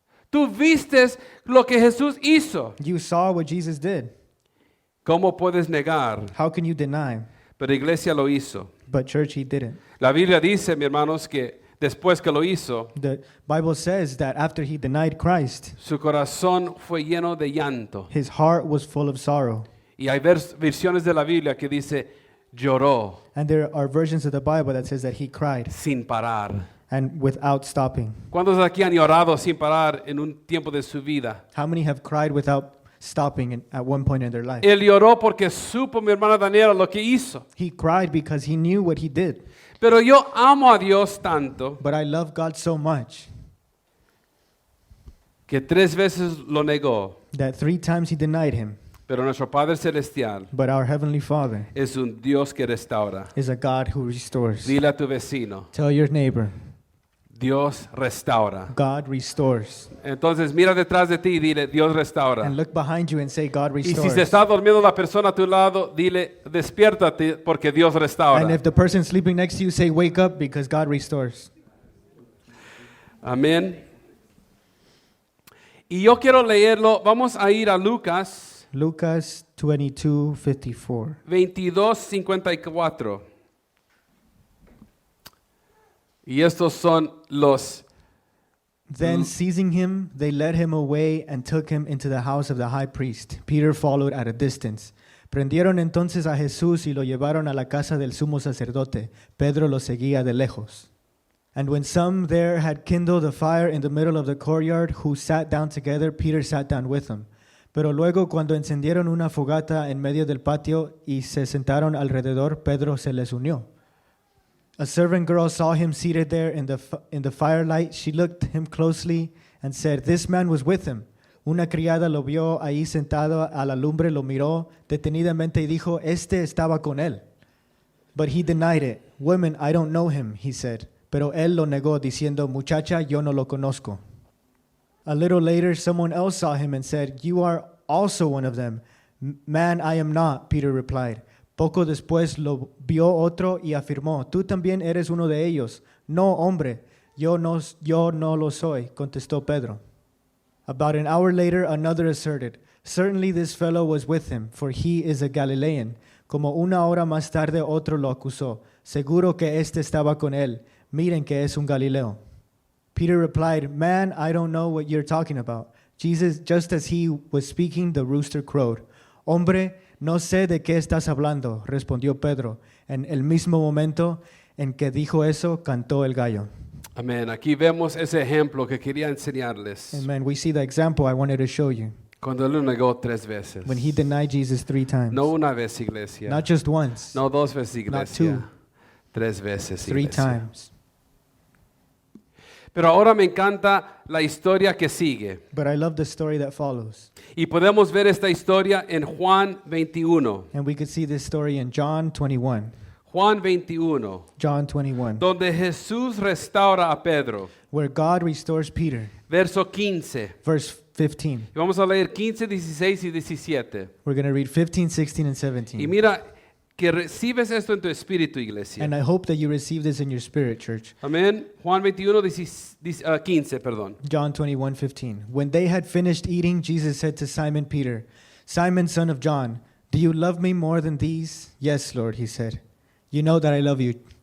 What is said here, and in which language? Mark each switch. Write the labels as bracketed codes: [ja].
[es] Tú viste lo que Jesús hizo. [en] You saw what Jesus did. [es] ¿Cómo puedes negar? [en] How can you deny? [es] Pero iglesia lo hizo. [en] But church, he didn't. [es] La Biblia dice, mis hermanos, que después que lo hizo, [en] The Bible says that after he denied Christ, [es] su corazón fue lleno de llanto. [en] his heart was full of sorrow. [es] Y hay versiones de la Biblia que dice, lloró [en] And there are versions of the Bible that says that he cried [es] sin parar. [en] and without stopping. [es] ¿Cuántos de aquí han llorado sin parar en un tiempo de su vida? [en] How many have cried without stopping at one point in their life? [es] Él lloró porque supo, mi hermana Daniela, lo que hizo. [en] He cried because he knew what he did. [es] Pero yo amo a Dios tanto [en] But I love God so much [es] que 3 veces lo negó. [en] that 3 times he denied him. [es] Pero nuestro Padre Celestial [en] But our Heavenly Father [es] es un Dios que restaura. [en] is a God who restores. [es] Dile a tu vecino, [en] Tell your neighbor, [es] Dios restaura. [en] God restores. [es] Entonces mira detrás de ti y dile, Dios restaura. [en] And look behind you and say, God [es] Y si [en] restores. [es] se está durmiendo la persona a tu lado, dile, despiértate porque Dios restaura. [en] And if the person sleeping next to you, say, wake up because God restores. [es] Amén. Y yo quiero leerlo, vamos a ir a Lucas Lucas 22:54. 22:54. Y estos son los... [en] Then seizing him, they led him away and took him into the house of the high priest. Peter followed at a distance. [es] Prendieron entonces a Jesús y lo llevaron a la casa del sumo sacerdote. Pedro lo seguía de lejos. [en] And when some there had kindled a fire in the middle of the courtyard, who sat down together, Peter sat down with them. [es] Pero luego cuando encendieron una fogata en medio del patio y se sentaron alrededor, Pedro se les unió. [en] A servant girl saw him seated there in the firelight. She looked him closely and said, "This man was with him." [es] Una criada lo vio ahí sentado a la lumbre, lo miró detenidamente y dijo, "Este estaba con él." [en] But he denied it. "Women, I don't know him," he said. [es] Pero él lo negó diciendo, "Muchacha, yo no lo conozco." [en] A little later, someone else saw him and said, "You are also one of them." "Man, I am not," Peter replied. [es] Poco después lo vio otro y afirmó, "Tú también eres uno de ellos." "No, hombre, yo no lo soy," contestó Pedro. [en] About an hour later, another asserted, "Certainly this fellow was with him, for he is a Galilean." [es] Como una hora más tarde, otro lo acusó, "Seguro que este estaba con él. Miren que es un Galileo." [en] Peter replied, "Man, I don't know what you're talking about." Jesus, just as he was speaking, the rooster crowed. [es] "Hombre, no sé de qué estás hablando", respondió Pedro. En el mismo momento en que dijo eso, cantó el gallo. Amén. Aquí vemos ese ejemplo que quería enseñarles. [en] Amen. We see the example I wanted to show you. [es] Cuando él lo negó 3 veces. [en] When he denied Jesus 3 times. [es] No una vez, iglesia. [en] Not just once, [es] No 2 veces, [en] Not [es] iglesia. [en] 2. [es] 3 veces, [en] 3 [es] iglesia. [en] times. [es] Pero ahora me encanta la historia que sigue. [en] But I love the story that follows. [es] Y podemos ver esta historia en Juan 21. [en] And we could see this story in John 21. [es] Juan 21, [en] John 21, [es] donde Jesús restaura a Pedro. [en] where God restores Peter. [es] Verso 15. [en] Verse 15. [es] Y vamos a leer 15, 16 y 17. [en] We're going to read 15, 16, and [es] Y [en] 17. [es] mira que recibes esto en tu espíritu, iglesia. [en] And I hope that you receive this in your spirit, church. [es] Amén. Juan 21, 15, perdón. [en] John 21, 15. When they had finished eating, Jesus said to Simon Peter, "Simon, son of John, do you love me more than these?" "Yes, Lord," he said. "You know that I love you."